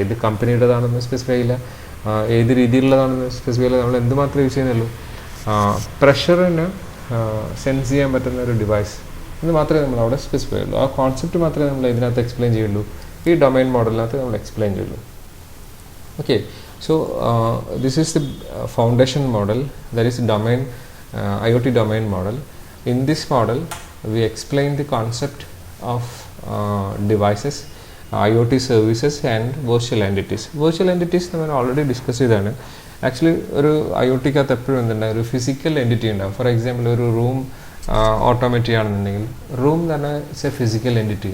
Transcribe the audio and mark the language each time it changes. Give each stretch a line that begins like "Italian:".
Malayalam: ഏത് കമ്പനിയുടേതാണെന്ന് സ്പെസിഫൈ ചെയ്യില്ല, ഏത് രീതിയിലുള്ളതാണെന്ന് സ്പെസിഫൈ ചെയ്യില്ല. നമ്മൾ എന്തുമാത്രമേ യൂസ് ചെയ്യുന്നുള്ളൂ, പ്രഷറിന് സെൻസ് ചെയ്യാൻ പറ്റുന്ന ഒരു ഡിവൈസ് എന്ന് മാത്രമേ നമ്മൾ അവിടെ സ്പെസിഫൈ ചെയ്യുള്ളൂ. ആ കോൺസെപ്റ്റ് മാത്രമേ നമ്മൾ ഇതിനകത്ത് എക്സ്പ്ലെയിൻ ചെയ്യുള്ളൂ, ഈ ഡൊമൈൻ മോഡലിനകത്ത് നമ്മൾ എക്സ്പ്ലെയിൻ ചെയ്യുള്ളൂ.
English: Okay, so this is the foundation model, that is domain IoT domain model. In this model we explain the concept of devices, IoT services and virtual entities.
Malayalam: Virtual entities നമ്മൾ already discuss ചെയ്തതാണ്. Actually ഒരു IoTക്കകത്ത് എപ്പോഴും എന്തുണ്ടാവും, ഒരു physical entity ഉണ്ടാവും. For example ഒരു room automate ചെയ്യുകയാണെന്നുണ്ടെങ്കിൽ room തന്നെ ഇറ്റ്സ് എ ഫിസിക്കൽ എൻറ്റിറ്റി.